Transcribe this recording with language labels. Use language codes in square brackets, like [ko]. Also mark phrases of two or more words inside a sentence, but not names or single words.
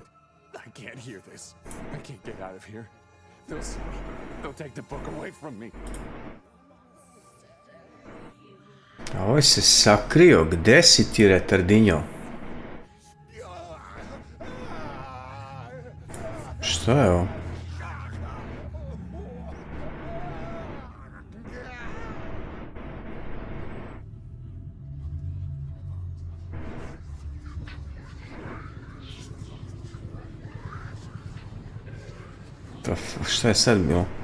[en] I can't hear this. I can't get out of here. They'll see me. They'll take the book away from me. [bs] A ovaj se sakrio, gdje si ti, retardinjo? Šta je ovo? Šta je sad bilo?